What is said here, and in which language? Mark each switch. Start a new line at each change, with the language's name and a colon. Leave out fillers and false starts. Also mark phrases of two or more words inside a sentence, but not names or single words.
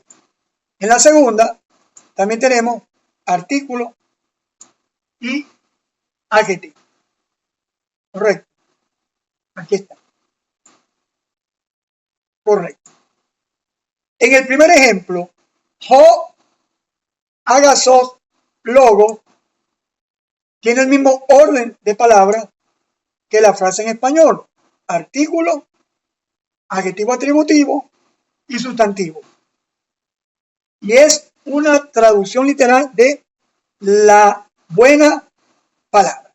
Spanish: En la segunda, también tenemos artículo y adjetivo. Correcto. Aquí está. Correcto. En el primer ejemplo,
Greek: ὁ, ἀγαθός, λόγος,
Spanish: tiene el mismo orden de palabras que la frase en español. Artículo, adjetivo atributivo y sustantivo. Y es una traducción literal de la buena palabra.